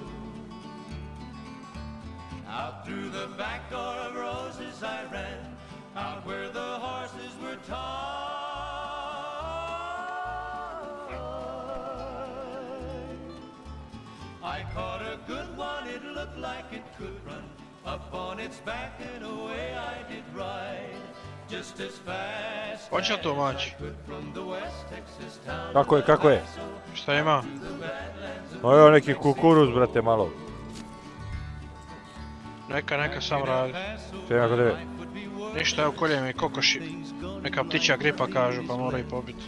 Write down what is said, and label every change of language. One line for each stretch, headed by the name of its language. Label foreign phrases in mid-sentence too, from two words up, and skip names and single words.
English: Out through the back door of Roses I ran, out where the horses were tied. I caught a good one, it looked like it could run. Up on its back and away I did ride. Just as fast
Serbian: Hoće to mać? Kako je, kako je? Šta ima? Evo neki kukuruz, brate, malo. Neka sam radi. Sve nakon tebe. Ništa, evo kolje mi kokoši. Neka ptića gripa kažu pa moraju pobiti.